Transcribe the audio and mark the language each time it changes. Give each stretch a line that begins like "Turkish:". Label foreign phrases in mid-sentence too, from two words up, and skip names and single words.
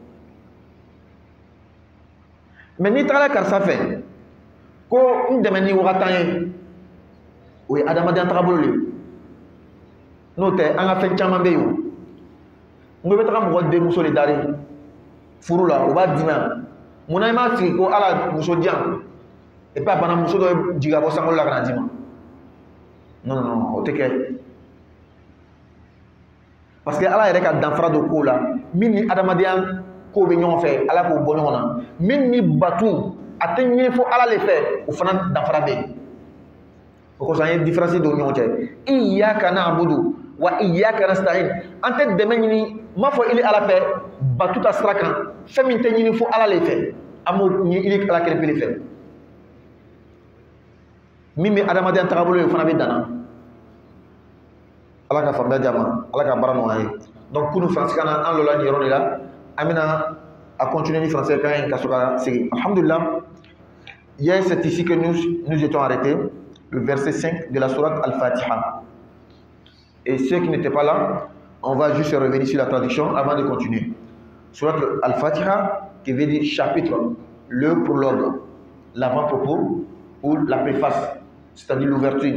Bambara: Mais n'i tagala karisa fɛ ko n dɛmɛ ni wagatan ye o ye adamadenya tagabolo le n'o tɛ an ka fɛn caman bɛ yen o n ko i bɛ taga mɔgɔ denmuso de dari furu la o b'a d'i ma munna i m'a sigi ko Ala muso diyan
French: et puis
Bambara: a bana muso dɔ jigin ka bɔ sankolo la ka na d'i ma
French: non non non
Bambara: o tɛ kɛ
French: parce que
Bambara: Ala yɛrɛ ka danfara don kow la min ni adamadenya ko bɛ ɲɔgɔn fɛ Ala k'o bɔ ɲɔgɔn na min ni batu a tɛ ɲini fo Ala le fɛ o fana danfara bɛ yen o kosɔn an ye différence don ɲɔgɔn cɛ
Arabic: إياك نعبد وإياك نستعين
Bambara: an tɛ dɛmɛ ɲini n m'a fɔ ili Ala fɛ batu ta sira kan fɛn min tɛ ɲini fo Ala le fɛ an b'o ɲini ili Ala kelen pe fɛ min bɛ adamadenya tagabolo ye o fana bɛ danna Ala ka faamuya diya ma Ala ka baara nɔgɔya ye donc kunu faransikan na an lola nin yɔrɔ de la Amina
French: a continué
Bambara: ni
French: français quand même
Bambara: Kasoka Segi.
French: Alhamdulillah, hier c'est ici que nous étions arrêtés, le verset 5 de la sourate Al-Fatiha. Et ceux qui n'étaient pas là, on va juste revenir sur la traduction avant de continuer. Sourate Al-Fatiha qui veut dire chapitre, le prologue, l'avant-propos ou la préface, c'est-à-dire l'ouverture.